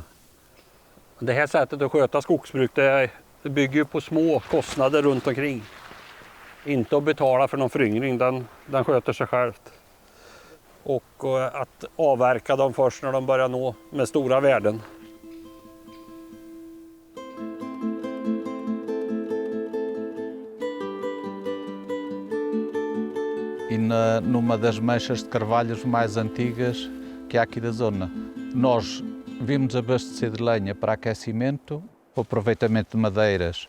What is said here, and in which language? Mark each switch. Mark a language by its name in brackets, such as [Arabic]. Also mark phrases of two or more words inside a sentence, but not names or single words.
[Swedish] Det här sättet att sköta skogsbruk det bygger på små kostnader runt omkring. Inte att betala för någon föryngring, den sköter sig självt. Och att avverka dem först när de börjar nå med stora värden. [Portuguese] Numa das manchas de carvalhos mais antigas que há aqui da zona. Nós vimos abastecer de lenha para aquecimento, para aproveitamento de madeiras.